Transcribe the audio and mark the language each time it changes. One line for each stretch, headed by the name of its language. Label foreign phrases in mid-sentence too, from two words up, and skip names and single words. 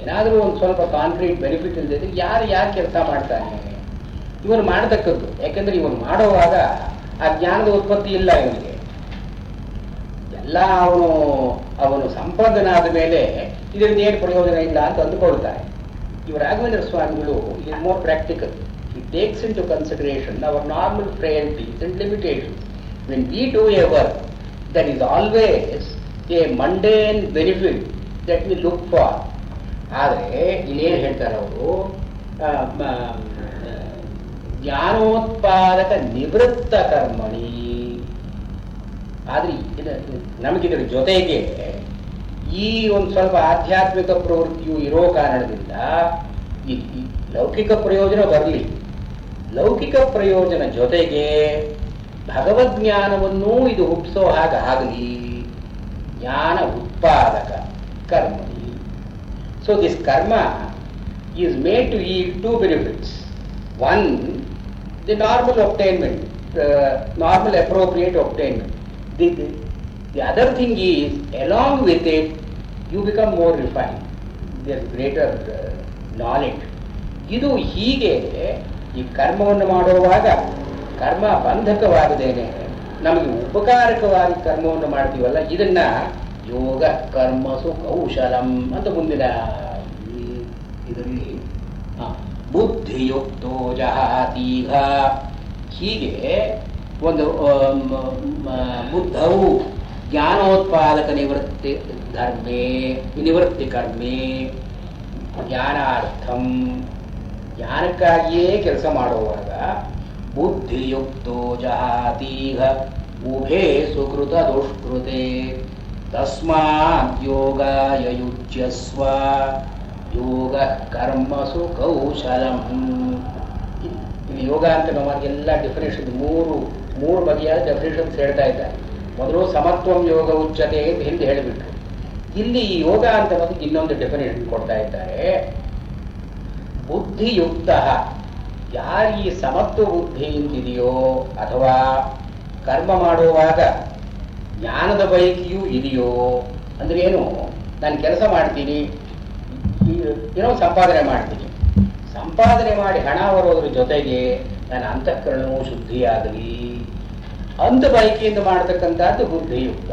Kannada: ಏನಾದರೂ ಒಂದು ಸ್ವಲ್ಪ
English: concrete benefit
Kannada: ಇಲ್ಲದೆ ಯಾರು ಕೆಲಸ ಮಾಡ್ತಾನೆ? ಇವನು ಮಾಡತಕ್ಕದ್ದು. ಯಾಕೆಂದ್ರೆ ಇವನು ಮಾಡುವಾಗ ಆ ಜ್ಞಾನದ ಉತ್ಪತ್ತಿ ಇಲ್ಲ ಇವನಿಗೆ. ಎಲ್ಲ ಅವನು ಸಂಪನ್ನನಾದ ಮೇಲೆ ಇದರಿಂದ ಏನು ಪ್ರಯೋಜನ ಇಲ್ಲ ಅಂತ ಅಂದುಕೊಳ್ತಾರೆ.
English: ಇವ ರಾಘವೇಂದ್ರ ಸ್ವಾಮಿಗಳು is more practical. He takes into consideration our normal frailties and limitations. When we do a work, there is always a mundane benefit that we look for.
Kannada: ಆದರೆ ಇನ್ನೇನು ಹೇಳ್ತಾರೆ ಅವರು,
Sanskrit: ಜ್ಞಾನೋತ್ಪಾದಕ ನಿವೃತ್ತ ಕರ್ಮಣಿ.
Kannada: ಆದ್ರೆ ನಮಗಿದ್ರ ಜೊತೆಗೆ ಈ ಒಂದು ಸ್ವಲ್ಪ ಆಧ್ಯಾತ್ಮಿಕ ಪ್ರವೃತ್ತಿಯು ಇರೋ ಕಾರಣದಿಂದ ಈ ಲೌಕಿಕ ಪ್ರಯೋಜನ ಬರಲಿ, ಲೌಕಿಕ ಪ್ರಯೋಜನ ಜೊತೆಗೆ ಭಗವದ್ಜ್ಞಾನವನ್ನೂ ಇದು ಹುಟ್ಟಿಸೋ ಹಾಗಾಗಲಿ.
Sanskrit: ಜ್ಞಾನ ಉತ್ಪಾದಕ ಕರ್ಮಣಿ.
English: so this karma is made to yield two benefits. One, the normal obtainment, normal appropriate obtainment. The other thing is, along with it, you become more refined. There is greater knowledge.
Kannada: ಇದು ಹೀಗೆ ಈ ಕರ್ಮವನ್ನು ಮಾಡುವಾಗ ಕರ್ಮ ಬಂಧಕವಾಗದೇನೆ ನಮಗೆ ಉಪಕಾರಕವಾಗಿ ಕರ್ಮವನ್ನು ಮಾಡ್ತೀವಲ್ಲ, ಇದನ್ನ
Sanskrit: ಯೋಗ ಕರ್ಮಸು ಕೌಶಲಂ
Kannada: ಅಂತ ಮುಂದಿನ ಇದರಲ್ಲಿ
Sanskrit: ಬುದ್ಧಿಯುಕ್ತೋ ಜಹಾತೀಘ.
Kannada: ಹೀಗೆ ಒಂದು ಬುದ್ಧವು
Sanskrit: ಜ್ಞಾನೋತ್ಪಾದಕ ನಿವೃತ್ತಿ ಕರ್ಮೆ ಜ್ಞಾನಾರ್ಥಂ,
Kannada: ಜ್ಞಾನಕ್ಕಾಗಿಯೇ ಕೆಲಸ ಮಾಡುವಾಗ
Sanskrit: ಬುದ್ಧಿಯುಕ್ತೋ ಜಹಾತೀಘ ಉಭೇ ಸುಕೃತ ದುಷ್ಕೃತೆ ತಸ್ಮಾತ್ ಯೋಗಾಯ ಯುಜ್ಯಸ್ವ ಯೋಗ ಕರ್ಮಸು ಕೌಶಲಂ.
Kannada: ಇಲ್ಲಿ ಯೋಗ ಅಂತ ನಮಗೆ ಎಲ್ಲ ಡೆಫಿನೇಷನ್ ಮೂರು ಬಗೆಯಾದ ಡೆಫಿನೇಷನ್ಸ್ ಹೇಳ್ತಾ ಇದ್ದಾರೆ. ಮೊದಲು
Sanskrit: ಸಮತ್ವಂ ಯೋಗ ಉಚ್ಯತೆ
Kannada: ಅಂತ ಹಿಂದೆ ಹೇಳಿಬಿಟ್ರು. ಇಲ್ಲಿ ಯೋಗ ಅಂತ ನಮಗೆ ಇನ್ನೊಂದು ಡೆಫಿನೇಷನ್ ಕೊಡ್ತಾ ಇದ್ದಾರೆ. ಬುದ್ಧಿಯುಕ್ತ, ಯಾರು ಈ ಸಮತ್ವ ಬುದ್ಧಿ ಇಂತಿದೆಯೋ ಅಥವಾ ಕರ್ಮ ಮಾಡುವಾಗ ಜ್ಞಾನದ ಬಯಕೆಯೂ ಇದೆಯೋ, ಅಂದ್ರೆ ಏನು, ನಾನು ಕೆಲಸ ಮಾಡ್ತೀನಿ, ಏನೋ ಸಂಪಾದನೆ ಮಾಡ್ತೀನಿ, ಸಂಪಾದನೆ ಮಾಡಿ ಹಣ ಬರೋದ್ರ ಜೊತೆಗೆ ನನ್ನ ಅಂತಃಕರಣವು ಶುದ್ಧಿಯಾಗಲಿ ಅಂತ ಬಯಕೆಯಿಂದ ಮಾಡತಕ್ಕಂಥದ್ದು ಬುದ್ಧಿಯುಕ್ತ.